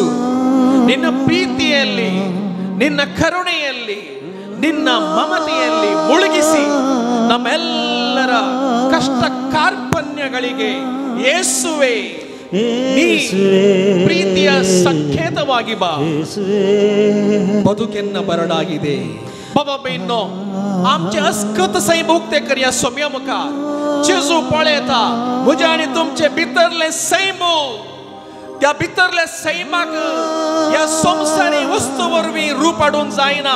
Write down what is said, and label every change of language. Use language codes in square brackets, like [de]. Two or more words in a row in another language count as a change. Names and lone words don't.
[kn] ನಿನ್ನ ಪ್ರೀತಿಯಲ್ಲಿ, ನಿನ್ನ ಕರುಣೆಯಲ್ಲಿ, ನಿನ್ನ ಮಮತೆಯಲ್ಲಿ ಮುಳುಗಿಸಿ ನಮ್ಮೆಲ್ಲರ ಕಷ್ಟ ಕಾರ್ಪಣ್ಯಗಳಿಗೆ ಯೇಸುವೆ ನೀ ಪ್ರೀತಿಯ ಸಂಕೇತವಾಗಿ ಬಾ. ಬದುಕೆನ್ನ ಬರಡಾಗಿದೆ [kok] बाबा बहिणो. आमचे अस्कत सै मुक्ते करया सोम्या मुखार. जेजू पळयता म्हजे आनी तुमचे भितरले सैम. त्या भितरल्या सैमाक ह्या संवसारी वस्तू वरवीं रूप हाडूंक जायना.